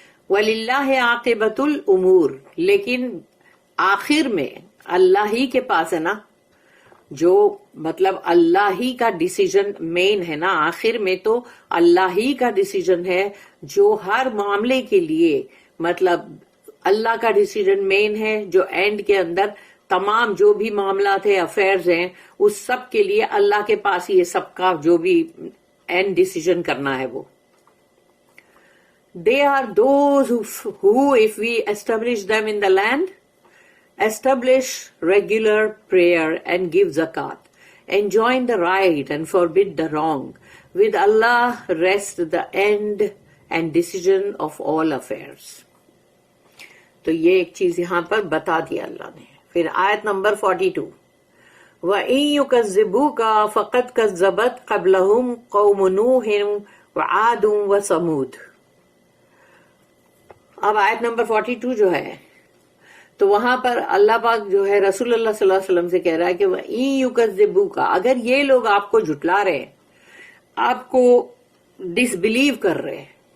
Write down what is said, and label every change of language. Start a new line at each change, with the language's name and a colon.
Arabic: وَلِلَّهِ عَاقِبَةُ الْأُمُورِ،
Urdu: لیکن آخر میں اللہ ہی کے پاس ہے نا، جو مطلب اللہ ہی کا ڈیسیجن مین ہے نا، آخر میں تو اللہ ہی کا ڈیسیجن ہے جو ہر معاملے کے لیے مطلب اللہ کا ڈیسیجن مین ہے، جو اینڈ کے اندر تمام جو بھی معاملات ہیں، افیئرز ہیں، اس سب کے لیے اللہ کے پاس یہ سب کا جو بھی اینڈ ڈیسیجن کرنا ہے وہ۔
English: They are those who, if we establish them in the land, establish regular prayer and give zakat, enjoin the right and forbid the wrong. With Allah rests the end and decision of all affairs.
Urdu: تو یہ ایک چیز یہاں پر بتا دیا اللہ نے۔ پھر آیت نمبر 42،
Arabic: وَإِن يُكَذِّبُوكَ فَقَدْ كَذَّبَتْ قَبْلَهُمْ قَوْمُ نُوحٍ وَعَادٌ وَثَمُودُ۔
Urdu: اب آیت نمبر 42 جو ہے تو وہاں پر اللہ پاک جو ہے رسول اللہ صلی اللہ علیہ وسلم سے کہہ رہا ہے کہ
Arabic: وَإِن يُكَذِّبُوكَ،
Urdu: اگر یہ لوگ آپ کو جھٹلا رہے ہیں، آپ کو ڈس بلیو کر رہے ہیں،